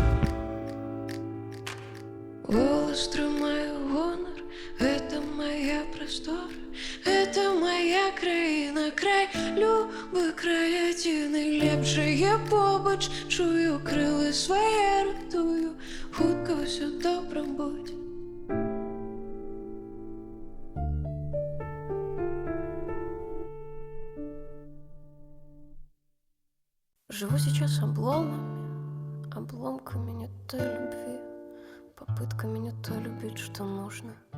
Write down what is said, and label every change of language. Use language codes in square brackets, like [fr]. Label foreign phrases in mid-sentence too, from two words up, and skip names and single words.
[be] Голас трымаю, гонар, гэта моя прастора, гэта моя краіна, край, любы край, адзін і лепшае побач. Чую крылы свае, ратую, хутка ўсё добра будзе. [ru] Живу сейчас обломками не той любви, попытками не то любить, что нужно.